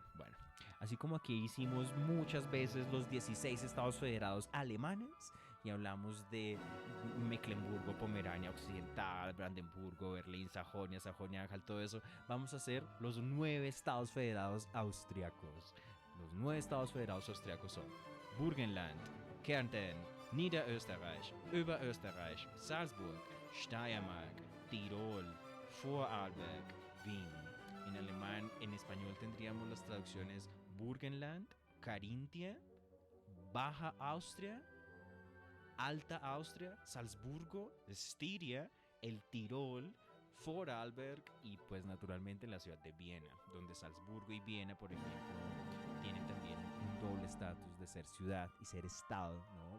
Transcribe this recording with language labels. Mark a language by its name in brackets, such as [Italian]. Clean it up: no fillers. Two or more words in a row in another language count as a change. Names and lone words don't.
[Spanish] Bueno, así como aquí hicimos muchas veces los 16 estados federados alemanes y hablamos de Mecklenburgo, Pomerania Occidental, Brandenburgo, Berlín, Sajonia, Sajonia-Anhalt, todo eso, vamos a hacer los 9 estados federados austriacos. Los 9 estados federados austriacos son Burgenland, Kärnten, Niederösterreich, Oberösterreich, Salzburg, Steiermark, Tirol, Vorarlberg, Wien. En alemán, en español tendríamos las traducciones Burgenland, Carintia, Baja Austria, Alta Austria, Salzburgo, Styria, el Tirol, Vorarlberg y pues naturalmente la ciudad de Viena, donde Salzburgo y Viena, por ejemplo, tienen también un doble estatus de ser ciudad y ser estado, ¿no?